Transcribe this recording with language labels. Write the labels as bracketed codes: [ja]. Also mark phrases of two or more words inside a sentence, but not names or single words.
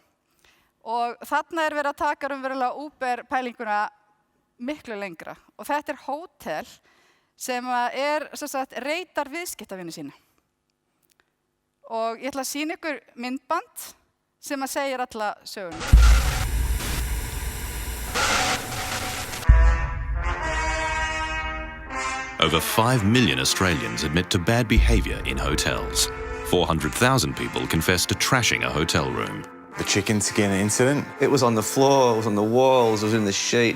[is] Og þarna verið að taka raunverulega Uber-pælinguna miklu lengra. Og þetta hótel sem reytar viðskiptavini sína. Og ég ætla að sýna ykkur myndband sem segir alla söguna. [en] Over 5 million Australians admit to bad behaviour in hotels. 400,000 people confess to trashing a hotel room. The chicken skin incident. It was on the floor, it was on the walls, it was in the sheets.